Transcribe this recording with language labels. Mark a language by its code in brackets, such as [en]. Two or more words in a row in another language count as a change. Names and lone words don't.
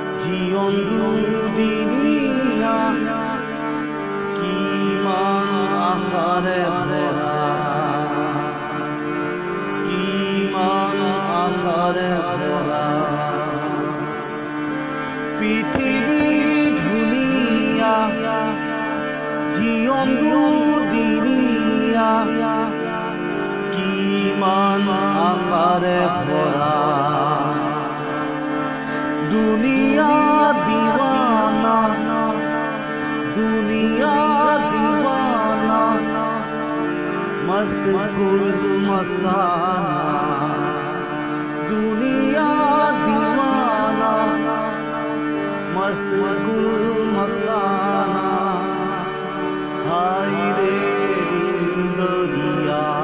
[as] জীৱন দুদিনীয়া কিমান আশাৰে ভৰা কিমান আশাৰে ভৰা পৃথিৱী ধুনীয়া জীৱন দুদিনীয়া কিমান আশাৰে ভৰা [hi] दुनिया दीवाना मस्त गुल मस्ताना दुनिया दीवाना मस्त गुल मस्ताना हाय रे दिल दरिया